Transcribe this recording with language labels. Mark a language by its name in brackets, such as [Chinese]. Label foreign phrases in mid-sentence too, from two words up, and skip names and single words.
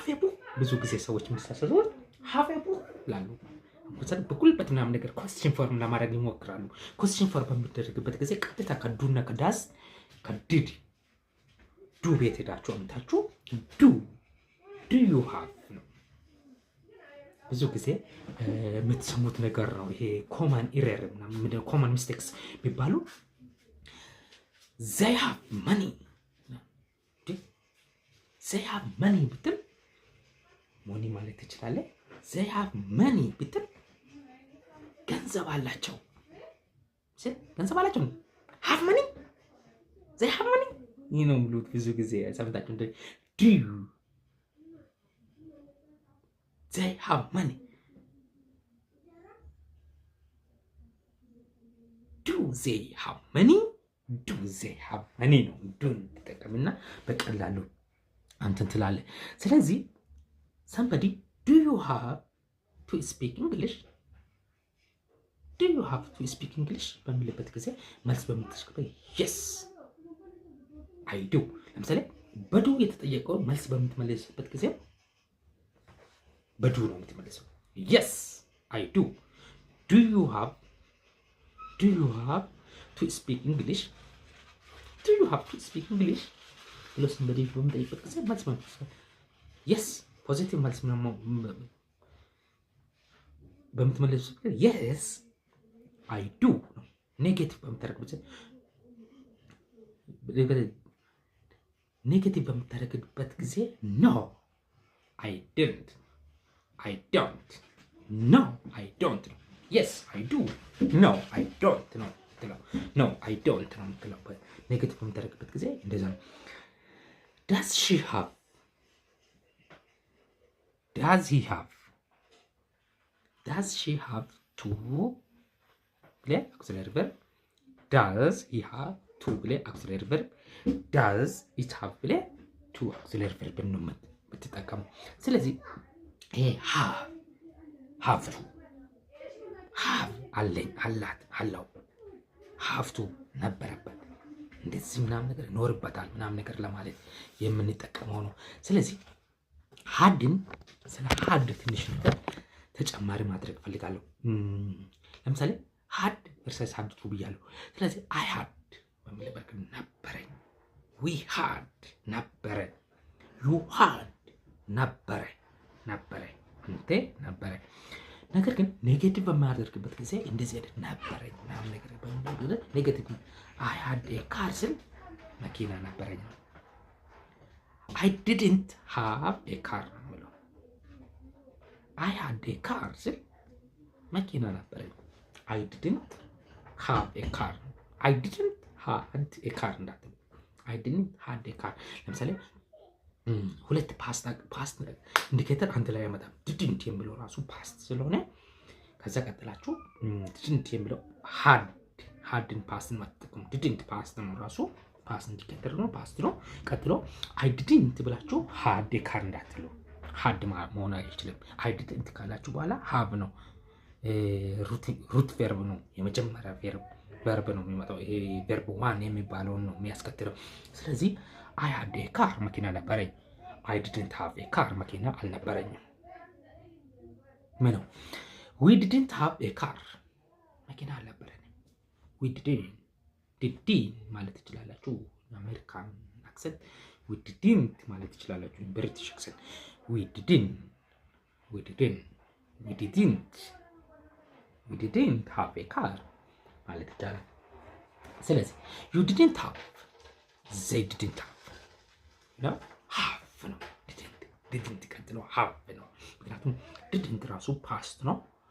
[English] a book። [Amharic] ብዙ ጊዜ ሰዎች የሚሳሳቱት [English] have a book [Amharic] ላሉ በጉልበት ምናምን ነገር [English] question form [Amharic] ለማድረግ ይሞክራሉ። [English] question form [Amharic] በሚደረግበት ጊዜ ቀጥታ ከዱና ከዳዝ ከዲድ ዱ ቤት ሄዳችሁ አምታችሁ [English] do you have [Amharic] ነው። ብዙ ጊዜ የምትሰሙት ነገር ነው። ይሄ [English] common error [Amharic] ምናምን [English] common mistakes [Amharic] የሚባሉ [English] they have money [Amharic] ብትል ሞኒ ማለት ትችላለህ። [English] they have money [Amharic] ብትል ገንዘብ አላቸው። ገንዘብ አላቸው ነው [English] have money they have money [Amharic] ይህ ነው ብሉት ብዙ ጊዜ ሰምታችሁ እንደ do [English] they have money do they have money do they have money [Amharic] ነው ዱን ተጠቀምና በቀላሉ አንተን ትላለህ። ስለዚህ [English] somebody do you have to speak English do you have to speak English [Amharic] በሚልበት ጊዜ መልስ በምትሰጠው [English] yes I do። [Amharic] ለምሳሌ በዱ የተጠየቀው መልስ በምትመልስበት ጊዜ በዱ ነው የምትመልሰው [English] yes I do do you have to speak English do you have to speak English [Amharic] ብሎ somebody በምጠይቅበት ጊዜ መልስ በምትሰጠው [English] yes [Amharic] ፖዚቲቭ መልስ ነው በምትመልስበት ጊዜ [English] yes I do [Amharic] ነው። ኔጌቲቭ በምታደርግበት ጊዜ [English] no I don't no I don't yes I do no I don't [Amharic] ነው የምትለው [English] no I don't [Amharic] ነው የምትለው። ኔጌቲቭ በምታደርግበት ጊዜ እንደዛ ነው። [English] does he have to ብለህ auxiliary verb does he have to ብለህ auxiliary verb does it have ብለህ to auxiliary verb [Amharic] ነው የምትጠቀመው። ስለዚህ ይሄ [English] have to have [Amharic] አለኝ አላት አለው [English] have to [Amharic] ነበረበት እንደዚህ ምናምን ነገር ይኖርበታል ምናምን ነገር ለማለት የምንጠቀመው ነው። ስለዚህ ሀድን ስለ ሀድ ትንሽ ነገር ተጨማሪ ማድረግ ፈልጋለሁ። ለምሳሌ ሀድ [English] versus had to [Amharic] ብያለሁ። ስለዚህ [English] I had [Amharic] በሚልበት ነበረኝ [English] we had [Amharic] ነበረ [English] you had [Amharic] ነበረ እንተ ነበረ። ነገር ግን ኔጌቲቭ በማያደርግበት ጊዜ እንደዚህ አይነት ነበረኝ ምናምን ነገር በሚል ኔጌቲቭ [English] I had a car [Amharic] ስል መኪና ነበረኝ። [English] I didn't have a car [Amharic] ነው የምለው። [English] I had a car [Amharic] ስል መኪና ነበረኝ። [English] I didn't have a car [Amharic] እንዳትል [English] I didn't have a car። [Amharic] ለምሳሌ ሁለት [English] past indicator [Amharic] አንድ ላይ ያመጣል። didn't የሚለው ራሱ ፓስት ስለሆነ ከዛ ቀጥላችሁ didn't የሚለው hadን ፓስትን ማጥተው didn't ፓስት ነው ራሱ [English] past indicator [Amharic] ነው ፓስት ነው። ቀጥሎ [English] I didn't [Amharic] ብላችሁ [English] had a car [Amharic] እንዳትሉ had መሆን አይችልም። [English] I didn't [Amharic] ካላችሁ በኋላ have ነው [English] root verb [Amharic] ነው የመጀመሪያ ቨርብ ነው የሚመጣው። ይሄ [English] verb one [Amharic] የሚባለው ነው የሚያስከትለው። ስለዚህ [English] I had a car [Amharic] መኪና ነበረኝ። [English] I didn't have a car [Amharic] መኪና አልነበረኝም። ምን ነው [English] we didn't have a car [Amharic] መኪና አልነበረኝም። [English] we didn't [Amharic] ማለት ትችላላችሁ [English] American accent we didn't [Amharic] ማለት ትችላላችሁ [English] British accent [Amharic] we [English] didn't have a car [Amharic] ማለት ይቻላል። ስለዚህ [English] you didn't have they didn't have [Amharic] ነው have ነው didn't ቀጥሎ have ነው። ምክንያቱም didn't ራሱ past ነው።